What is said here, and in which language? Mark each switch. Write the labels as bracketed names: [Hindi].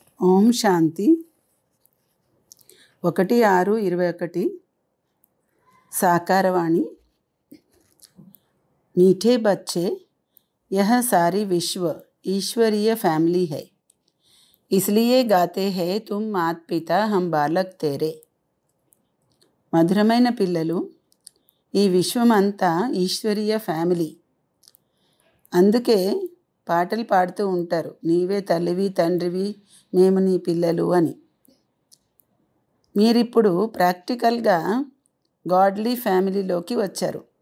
[Telugu] ఓం శాంతి 1/6/21 साकारवाणी। [Hindi] मीठे बच्चे, यह सारी विश्व ईश्वरीय फैमिली है, इसलिए गाते हैं तुम मात पिता हम बालक तेरे। [Telugu] మధురమైన పిల్లలు, ఈ విశ్వమంతా ఈశ్వరీయ ఫ్యామిలీ, అందుకే పాటలు పాడుతూ ఉంటారు, నీవే తల్లివి తండ్రివి మేము నీ పిల్లలు అని. మీరిప్పుడు ప్రాక్టికల్గా గాడ్లీ ఫ్యామిలీలోకి వచ్చారు.